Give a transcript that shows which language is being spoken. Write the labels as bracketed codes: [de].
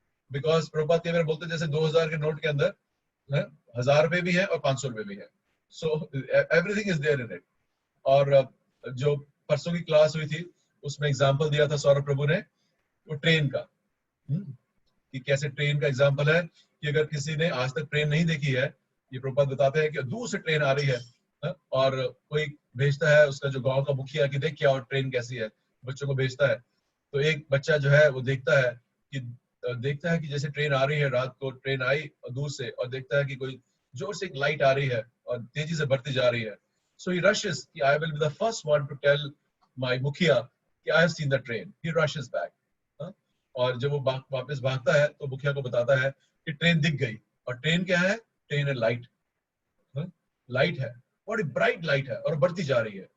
[hi] Because Prabhupada कई बार बोलते जैसे 2000 के नोट के अंदर 1000 रुपए भी है और 500 रुपए भी है. [en] So everything is there in it. [hi] और जो परसों की क्लास हुई थी उसमें एग्जांपल दिया था सौरभ प्रभु ने वो ट्रेन का, कि कैसे ट्रेन का एग्जांपल है कि अगर किसी ने आज तक ट्रेन नहीं देखी है, ये प्रभुपाद बताते हैं कि दूर से ट्रेन आ रही है और कोई भेजता है उसका जो गांव का मुखिया कि देख क्या और ट्रेन कैसी है, बच्चों को भेजता है. तो एक बच्चा जो है वो देखता है कि जैसे ट्रेन आ रही है, रात को ट्रेन आई और दूर से, और देखता है कि कोई जोर से एक लाइट आ रही है और तेजी से बढ़ती जा रही है. [en] So he rushes, I will be the first one to tell my mukhiya कि I have seen the train. He rushes back. [hi] और जब वो वापस भागता है तो मुखिया को बताता है कि ट्रेन दिख गई. और ट्रेन क्या है? ट्रेन है लाइट. लाइट है, बड़ी ब्राइट लाइट है और बढ़ती जा रही है.